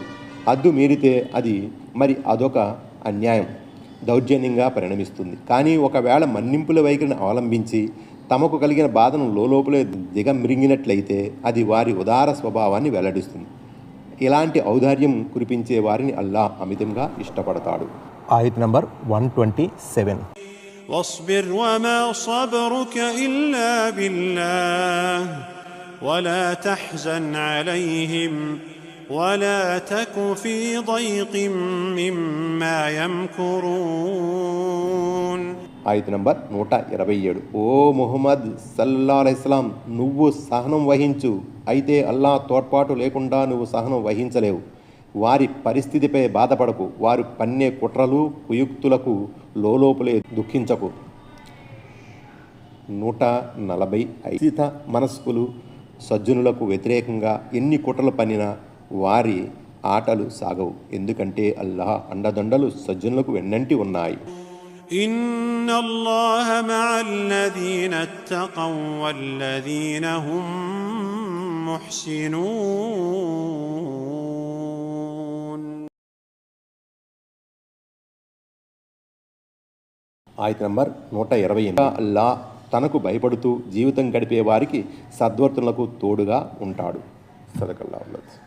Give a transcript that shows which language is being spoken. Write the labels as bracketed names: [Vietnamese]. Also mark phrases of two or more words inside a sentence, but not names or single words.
[Telugu] హద్దు మీరితే అది అదొక అన్యాయం, దౌర్జన్యంగా పరిణమిస్తుంది. కానీ ఒకవేళ మన్నింపుల వైఖరిని అవలంబించి తమకు కలిగిన బాధను లోపలే దిగమింగినట్లయితే అది వారి ఉదార స్వభావాన్ని వెల్లడిస్తుంది. ఇలాంటి ఔదార్యం కురిపించే వారిని అల్లాహ్ అమితంగా ఇష్టపడతాడు. ఆయత్ నంబర్ 127. [Arabic] واصبر وما صبرك إلا بالله ولا تحزن عليهم ولا تك في ضيق مما يمكرون. [Telugu] ఆయత్ నంబర్ 127. ఓ ముహమ్మద్ [Arabic] صلى الله عليه وسلم, [Telugu] నువ్వు సహనం వహించు. అయితే అల్లాహ్ తోడ్పాటు లేకుండా నువ్వు సహనం వహించలేవు. వారి పరిస్థితిపై బాధపడకు. వారు పన్నే కుట్రలు కుయుక్తులకు లోపలే దుఃఖించకు. 145. మనస్కులు సజ్జనులకు వ్యతిరేకంగా ఎన్ని కుట్రలు పన్నినా వారి ఆటలు సాగవు. ఎందుకంటే అల్లాహ్ అండదండలు సజ్జనులకు వెన్నంటి ఉన్నాయి. [Arabic] إن الله مع الذين اتقوا والذين هم محسنون. [Telugu] ఆయత్ నంబర్ 128. అల్లాహ్ తనకు భయపడుతూ జీవితం గడిపే వారికి సద్వర్తనలకు తోడుగా ఉంటాడు. సదకల్లాహు.